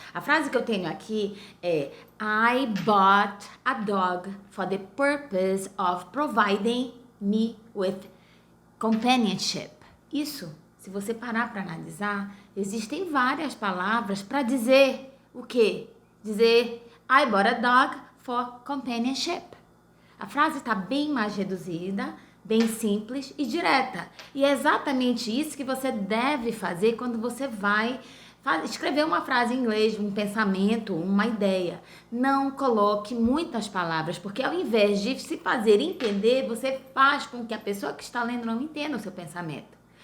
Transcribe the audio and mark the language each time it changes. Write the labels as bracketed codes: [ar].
[en] A frase que eu tenho aqui é I bought a dog for the purpose of providing me with companionship. [pt] Isso, se você parar para analisar, existem várias palavras para dizer o quê? [en] Dizer I bought a dog for companionship. [pt] A frase está bem mais reduzida, bem simples e direta. E é exatamente isso que você deve fazer quando você vai escrever uma frase em inglês, um pensamento, uma ideia. Não coloque muitas palavras, porque ao invés de se fazer entender, você faz com que a pessoa que está lendo não entenda o seu pensamento.